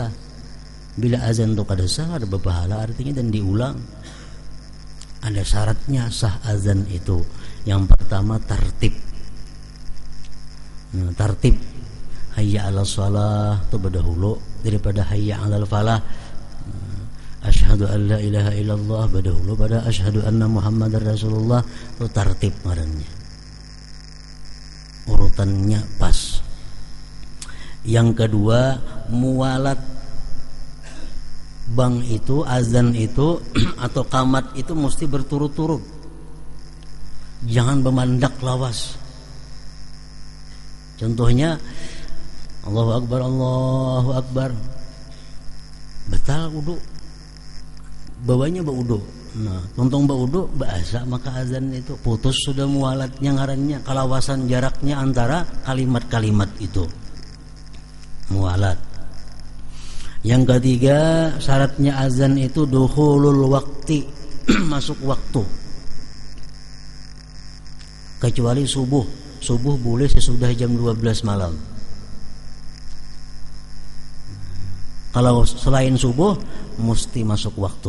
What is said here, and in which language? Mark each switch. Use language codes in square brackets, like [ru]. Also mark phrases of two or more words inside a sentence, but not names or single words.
[bjn] Bila azan itu kada sah ada berpahala artinya dan diulang. Ada syaratnya sah azan itu. Yang pertama tartib. Nah, tartib [ar] hayya 'alas shalah [bjn] itu berdahulu daripada [ar] hayya 'alal falah. Asyhadu an la ilaha illallah [bjn] berdahulu pada [ar] asyhadu anna muhammadar rasulullah, [bjn] itu tartib ngarannya. Urutannya pas. Yang kedua muwalat. Bang itu azan itu atau qamat itu mesti berturut-turut. Jangan bermandak lawas. [ar] Contohnya Allahu akbar Allahu akbar. [bjn] Batal wudu. Bawanya baudu. Nah, tontong baudu bahasa maka azan itu putus sudah muwalatnya ngarannya, kalawasan jaraknya antara kalimat-kalimat itu. Muwalat. Yang ketiga syaratnya azan itu [ar] dukhulul waqti, [bjn] masuk waktu. Kecuali subuh. Subuh boleh sesudah jam 12 malam. Kalau selain subuh mesti masuk waktu.